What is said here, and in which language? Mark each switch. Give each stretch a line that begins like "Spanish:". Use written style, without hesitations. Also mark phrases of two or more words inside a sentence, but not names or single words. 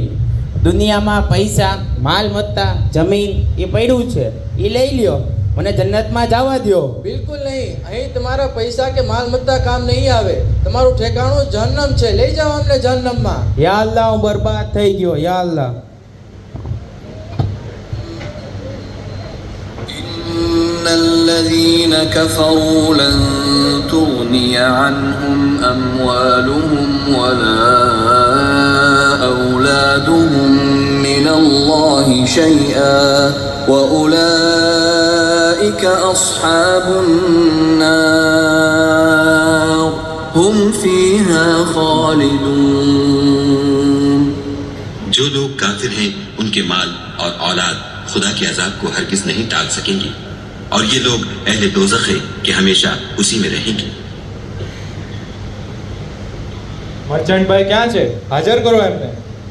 Gujarati: દુનિયામાં પૈસા, માલમત્તા, જમીન એ પડ્યું છે, એ લઈ લ્યો. મને જન્નતમાં જવા દો. બિલકુલ નહીં. અહીં તમારા પૈસા કે માલમત્તા કામ નહીં આવે. તમારું ઠેકાણું જહન્નમ છે. લઈ જાઓ અમને જહન્નમમાં.
Arabic: يا الله,
Gujarati: હું બરબાદ થઈ ગયો.
Arabic: يا الله. إن الذين كفروا لن تغني عنهم أموالهم ولا أولادهم من الله شيئا وأولئك أصحاب النار هم فيها خالدون।
Hindi: जो लोग काफिर हैं उनके माल और औलाद खुदा के अजाब को हरगिज नहीं टाल सकेंगे, और ये लोग अहले दोज़ख हैं कि हमेशा उसी में रहेंगे।
Gujarati: મર્ચન્ટ ભાઈ ક્યાં છે? હાજર કરો એમને.